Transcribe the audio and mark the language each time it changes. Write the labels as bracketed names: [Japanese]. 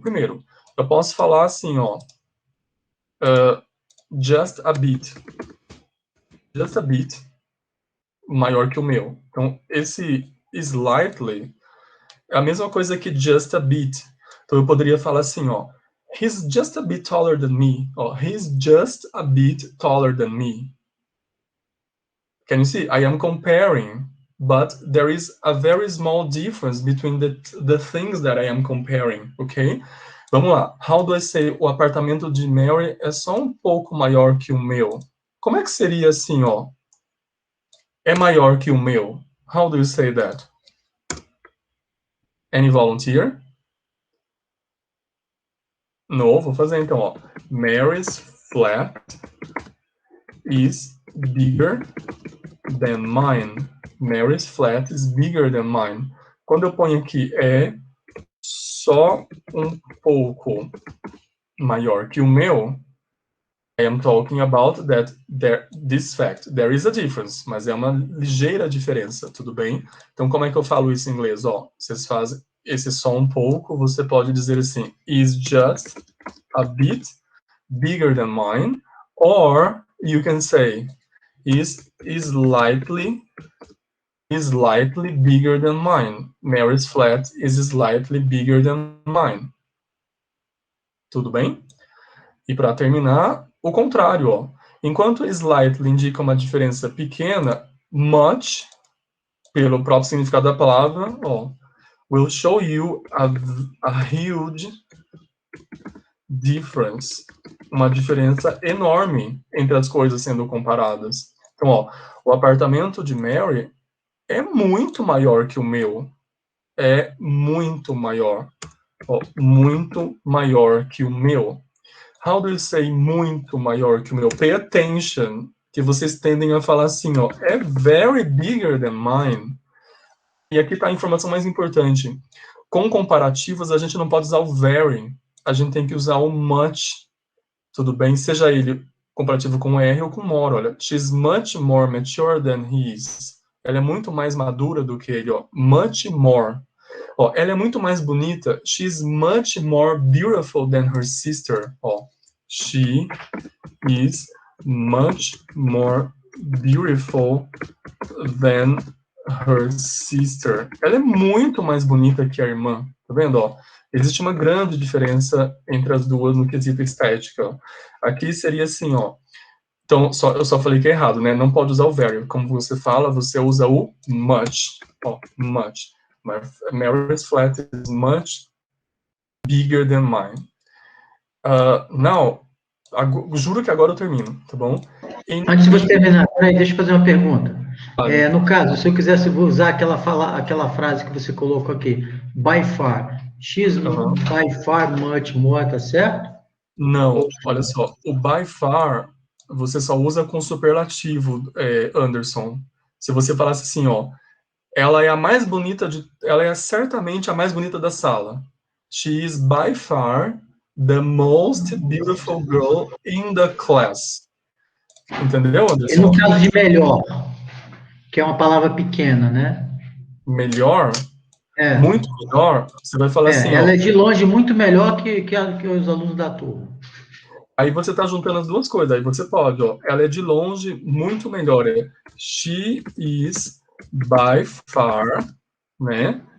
[Portuguese] Primeiro, eu posso falar assim, ó. [English] Just a bit. Just a bit [Portuguese] maior que o meu. Então, esse slightly é a mesma coisa que just a bit. Então, eu poderia falar assim, ó. [English] He's just a bit taller than me. Ó, he's just a bit taller than me. Can you see? I am comparing, but there is a very small difference between the things that I am comparing, ok? [Portuguese] Vamos lá. [English] How do I say [Portuguese] o apartamento de Mary é só um pouco maior que o meu? Como é que seria assim, ó? É maior que o meu. [English] How do you say that? Any volunteer? [Portuguese] No, vou fazer então, ó. [English] Mary's flat is bigger than mine. Mary's flat is bigger than mine. [Portuguese] Quando eu ponho aqui é só um pouco maior que o meu, [English] I am talking about that this fact. There is a difference, [Portuguese] mas é uma ligeira diferença, tudo bem? Então, como é que eu falo isso em inglês? Ó, vocês fazem esse só um pouco, você pode dizer assim, [English] is just a bit bigger than mine, [Portuguese] or you can say, is slightly bigger than mine. [English] Mary's flat is slightly bigger than mine. [Portuguese] Tudo bem? E para terminar, o contrário, ó. Enquanto slightly indica uma diferença pequena, much, pelo próprio significado da palavra, ó, [English] will show you a huge difference. [Portuguese] Uma diferença enorme entre as coisas sendo comparadas. Então, ó, o apartamento de Mary é muito maior que o meu. É muito maior. Ó, muito maior que o meu. [English] How do you say [Portuguese] muito maior que o meu? [English] Pay attention, [Portuguese] que vocês tendem a falar assim, ó, é [English] very bigger than mine. [Portuguese] E aqui está a informação mais importante. Com comparativos, a gente não pode usar o very. A gente tem que usar o much. Tudo bem? Seja ele comparativo com R ou com more. [English] Olha, she's much more mature than he is. [Portuguese] Ela é muito mais madura do que ele, ó. Much more. Ó, ela é muito mais bonita. [English] She's much more beautiful than her sister. Ó, she is much more beautiful than her sister. [Portuguese] Ela é muito mais bonita que a irmã. Tá vendo? Ó, existe uma grande diferença entre as duas no quesito estética. Ó. Aqui seria assim, ó. Então, eu só falei que é errado, né? Não pode usar o very. Como você fala, você usa o much. Ó, much. [English] Mary's flat is much bigger than mine. [Portuguese] Now, juro que agora eu termino, tá bom? Antes de você terminar, deixa eu fazer uma pergunta. No caso, se eu quisesse usar aquela frase que você colocou aqui, by far, [English] she's by far much more, [Portuguese] tá certo? Não, olha só, o by far você só usa com superlativo, Anderson. Se você falasse assim, ó, ela é a mais bonita ela é certamente a mais bonita da sala. [English] She is by far the most beautiful girl in the class. [Portuguese] Entendeu, Anderson? E no caso de melhor, que é uma palavra pequena, né? Melhor, muito melhor, você vai falar assim, ela ó. é de longe muito melhor que os alunos da turma. Aí você tá juntando as duas coisas, aí você pode, ó. Ela é de longe muito melhor, [English] she is by far, [Portuguese] né?